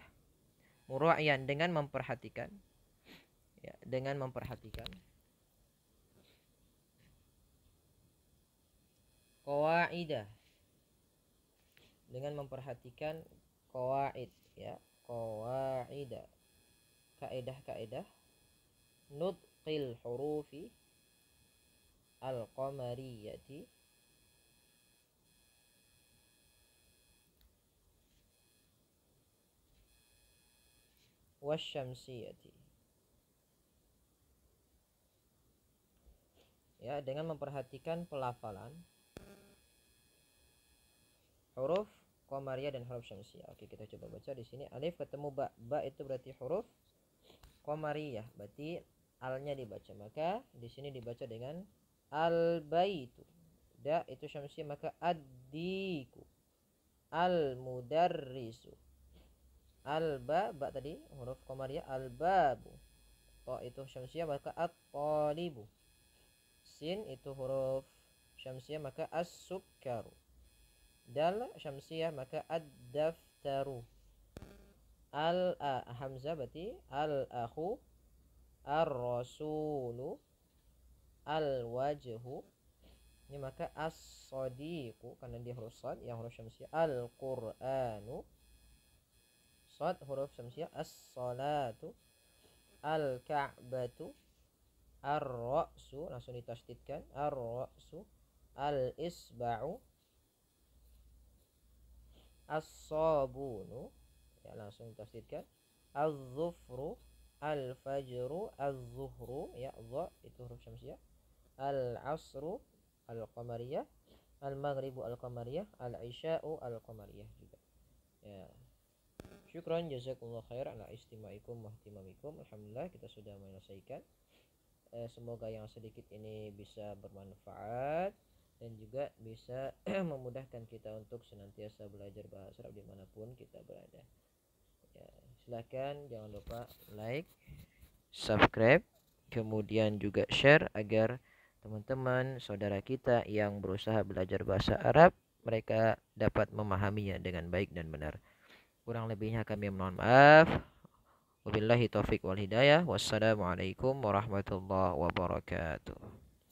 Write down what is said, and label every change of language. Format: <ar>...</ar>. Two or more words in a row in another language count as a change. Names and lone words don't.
<id>Mura'yan, dengan memperhatikan. Ya, dengan memperhatikan. Qawaidah, dengan memperhatikan qawaid ya, qawaidah, kaidah-kaidah.</id> <ar>نطق الحروف القمرية والشمسية.</ar> <id>Ya, dengan memperhatikan pelafalan huruf qamariyah dan huruf syamsiyah. Oke, kita coba baca di sini. Alif ketemu ba. Ba itu berarti huruf qamariyah, berarti alnya dibaca. Maka di sini dibaca dengan al-baitu. Da itu syamsiyah, maka ad-diku.</id> <ar>المدرس.</ar> <id>Al-ba, ba tadi huruf qamariyah, al-babu. Ta itu syamsiyah, maka at-talibu. Sin itu huruf syamsiyah, maka as-sukkaru. Dal syamsiyah, maka ad-daftaru. Hamzah berarti al-akhu.</id> <ar>الرسول الوجه.</ar> <id>Ini maka as-sadiqu, karena dia huruf sad yang huruf syamsiyah. Al-qur'anu. Sad huruf syamsiyah.</id> <ar>الصلاة الكعبة.</ar> <id>Ar-ra'su, langsung ditasydidkan.</id> <ar>الرأس الإصبع.</ar> <id>As-sabunu, ya langsung ditasydidkan.</id> <ar>الظفر الفجر. الظهر,</ar> <id>ya dha itu huruf syamsiyah.</id> <ar>العصر القمرية. المغرب القمرية. العشاء القمرية</ar> <id>juga. Ya.</id> <ar>شكرا جزاكم الله خير على استماعكم واهتمامكم.</ar> <id>Alhamdulillah kita sudah menyelesaikan. Semoga yang sedikit ini bisa bermanfaat dan juga bisa memudahkan kita untuk senantiasa belajar bahasa Arab dimanapun kita berada. Ya, silakan jangan lupa like, subscribe, kemudian juga share agar teman-teman saudara kita yang berusaha belajar bahasa Arab mereka dapat memahaminya dengan baik dan benar. Kurang lebihnya kami mohon maaf.</id> <ar>وبالله التوفيق والهداية. والسلام عليكم ورحمة الله وبركاته.</ar>